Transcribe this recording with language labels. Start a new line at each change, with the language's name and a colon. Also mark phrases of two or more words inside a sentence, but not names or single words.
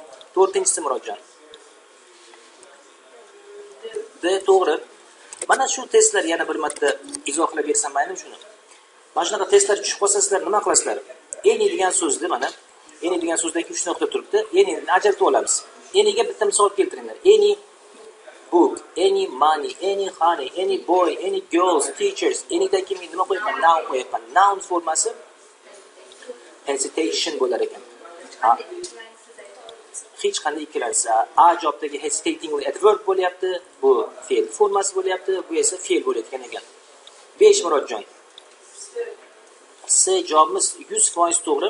Uzbek: 4-chisi Murodjon. D to'g'ri. Mana shu testlar yana bir marta izohlab bersam maylimi shuni? Mana shunaqa testlar tushib qolsa sizlar nima qilasizlar? Any degan so'zni mana any degan so'zdagi 3 nuqta turibdi. Any'ni ajratib olamiz. Any'ga bitta misol keltiringlar.
English: Any book, any money, any honey, any boy, any girls, teachers.
Uzbek: Any'dan keyin nima qo'yapman? Noun qo'yapman. Noun formasi hesitation bo'lar ekan. Hech qanday ikkilansa, A javobdagi
English: hesitatingly adverb
Uzbek: bo'lyapti, bu fe'l formasi bo'lyapti, bu esa fe'l bo'layotgan ekan. 5 Murodjon. C javobimiz 100% to'g'ri.